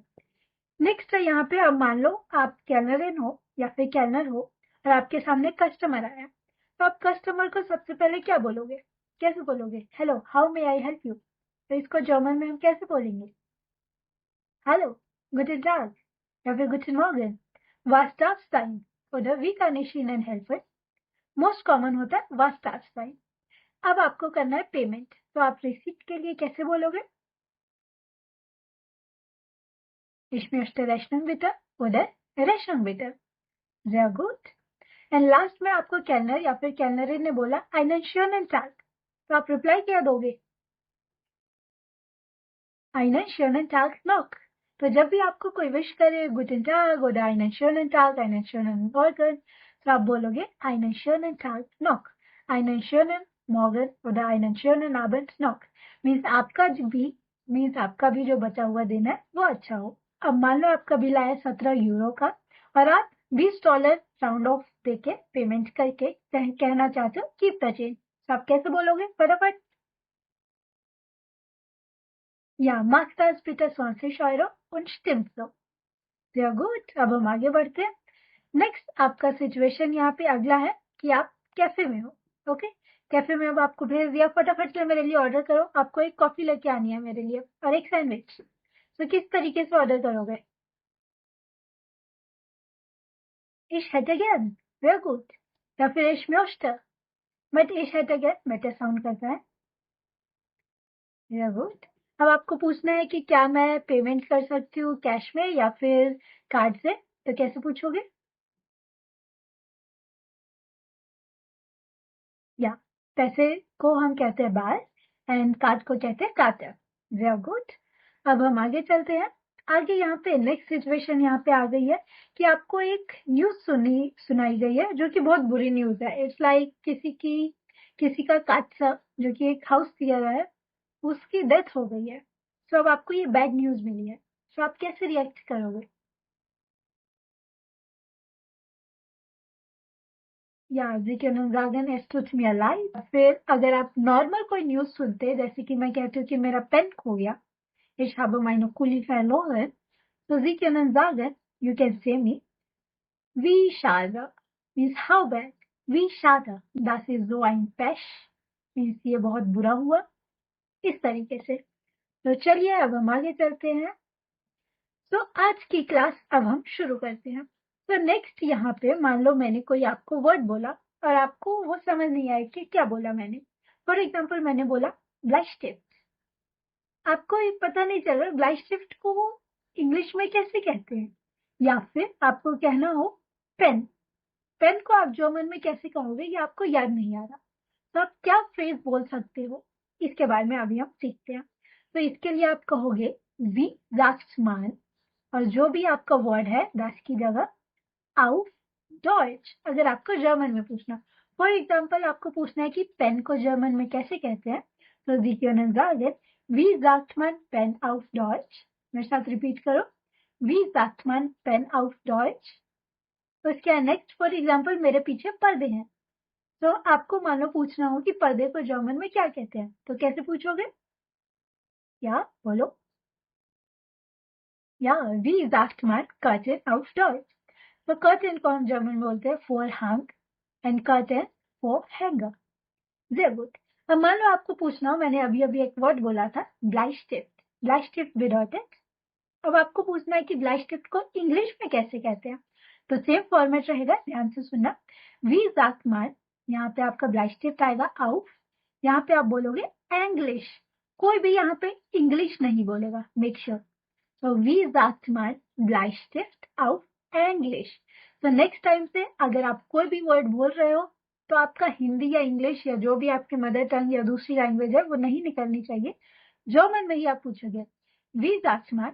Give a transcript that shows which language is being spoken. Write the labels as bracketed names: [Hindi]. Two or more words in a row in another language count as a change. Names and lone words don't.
[Hindi] नेक्स्ट है यहाँ पे, अब मान लो आप कैलरन हो या फिर कैलनर हो और आपके सामने कस्टमर आया, तो आप कस्टमर को सबसे पहले क्या बोलोगे, कैसे बोलोगे, [English] hello how may I help you. [Hindi] तो इसको जर्मन में हम कैसे बोलेंगे, हेलो, [German] guten Tag [Hindi] या फिर [German] guten Morgen, was darf sein oder wie kann ich Ihnen helfen। [English] most common [Hindi] होता है [German] was darf sein। [Hindi] अब आपको करना है पेमेंट, तो आप रिसीप्ट के लिए कैसे बोलोगे, [German] ich möchte Rechnung bitte oder Rechnung bitte। sehr gut। [English] and last [Hindi] में आपको कैलनर या फिर कैलनरिन ने बोला [German] einen schönen Tag, [Hindi] तो आप रिप्लाई क्या दोगे, [German] einen schönen Tag noch। [Hindi] तो जब भी आपको कोई विश करे [German] guten Tag oder einen schönen Tag, einen schönen Morgen, [Hindi] तो आप बोलोगे [German] einen schönen Tag noch, einen schönen Morgen oder einen schönen Abend noch। [Hindi] मीन्स आपका भी जो बचा हुआ दिन है वो अच्छा हो। अब मान लो आपका बिल आया 17 यूरो का और आप $20 [English] round off [Hindi] देके पेमेंट करके कहना चाहते हो [English] keep the change, [Hindi] तो आप कैसे बोलोगे फटाफट, [German] Ja, macht das bitte 20 € und stimmt so। sehr gut। [Hindi] अब हम आगे बढ़ते हैं। नेक्स्ट आपका सिचुएशन यहाँ पे अगला है कि आप कैफे में हो, ओके। कैफे में अब आपको भेज दिया, फटाफट से मेरे लिए ऑर्डर करो। आपको एक कॉफी लेके आनी है मेरे लिए और एक सैंडविच। तो किस तरीके से ऑर्डर करोगे, [German] ich hätte gern, sehr gut, [Hindi] या फिर [German] ich möchte। [Hindi] बट [German] ich hätte gern [English] better sound [Hindi] करता है, [English] very good। [Hindi] अब आपको पूछना है कि क्या मैं पेमेंट कर सकती हूँ कैश में या फिर कार्ड से, तो कैसे पूछोगे, या पैसे को हम कहते हैं बार एंड कार्ड को कहते हैं काटर। [English] very good. [Hindi] अब हम आगे चलते हैं। आगे यहाँ पे [English] next situation [Hindi] यहाँ पे आ गई है कि आपको एक न्यूज सुनाई गई है जो कि बहुत बुरी न्यूज है। [English] it's like [Hindi] किसी का काचा जो कि एक हाउस क्लियर है उसकी डेथ हो गई है। तो अब आपको ये [English] bad news [Hindi] मिली है, तो आप कैसे रिएक्ट करोगे, या [German] Sie können sagen es tut mir leid। [Hindi] फिर अगर आप नॉर्मल कोई न्यूज सुनते जैसे कि मैं कहती हूँ कि मेरा पेन खो गया, [German] ich habe meine Kuli verloren, so Sie können sagen, [English] you can say me, [German] wie schade, [English] means how bad, [German] wie schade, das ist so ein Pech, [Hindi] means ये बहुत बुरा हुआ, इस तरीके से। तो चलिए अब हम आगे चलते हैं। तो आज की क्लास अब हम शुरू करते हैं। तो नेक्स्ट यहाँ पे मान लो मैंने कोई आपको वर्ड बोला और आपको वो समझ नहीं आया कि क्या बोला मैंने। [English] for example [Hindi] मैंने बोला ब्लाइस्टिफ्ट, आपको ये पता नहीं चल रहा ब्लाइस्टिफ्ट को वो इंग्लिश में कैसे कहते हैं, या फिर आपको कहना हो पेन, पेन को आप जर्मन में कैसे कहोगे ये आपको याद नहीं आ रहा, तो आप क्या फ्रेज बोल सकते हो, इसके बारे में अभी हम सीखते हैं। तो इसके लिए आप कहोगे [German] wie sagst man, [Hindi] और जो भी आपका वर्ड है das की जगह [German] auf Deutsch, [Hindi] अगर आपको जर्मन में पूछना। [English] for example [Hindi] आपको पूछना है कि पेन को जर्मन में कैसे कहते हैं, तो [German] Sie können sagen, wie sagt man Pen auf Deutsch? [Hindi] मेरे साथ रिपीट करो, [German] wie sagt man Pen auf Deutsch? [Hindi] तो इसके नेक्स्ट [English] for example [Hindi] मेरे पीछे पर्दे हैं, तो आपको मान लो पूछना हो कि पर्दे को जर्मन में क्या कहते हैं, तो कैसे पूछोगे? या बोलो, [German] या wie sagt man Curtain auf Deutsch? [Hindi] तो कर्टेन को हम जर्मन में बोलते हैं Vorhang एंड [English] curtain for hanger. very good. [Hindi] अब मान लो आपको पूछना हो, मैंने अभी अभी एक वर्ड बोला था ब्लाइस्टिफ्ट, ब्लाइस्टिफ्ट bedeutet, अब आपको पूछना है कि ब्लाइस्टिफ्ट को इंग्लिश में कैसे कहते हैं, तो [English] same format [Hindi] रहेगा, ध्यान से सुनना। [German] wie sagt man, [Hindi] यहाँ पे आपका ब्लाइस्टिफ्ट आएगा auf, यहाँ पे आप बोलोगे एंग्लिश, कोई भी यहाँ पे इंग्लिश नहीं बोलेगा, [English] make sure. [German] तो wie sagt man Bleistift auf Englisch. [Hindi] तो नेक्स्ट टाइम से अगर आप कोई भी वर्ड बोल रहे हो तो आपका हिंदी या इंग्लिश या जो भी आपकी [English] mother tongue [Hindi] या दूसरी लैंग्वेज है वो नहीं निकलनी चाहिए, जर्मन में ही आप पूछोगे [German] wie sagt man.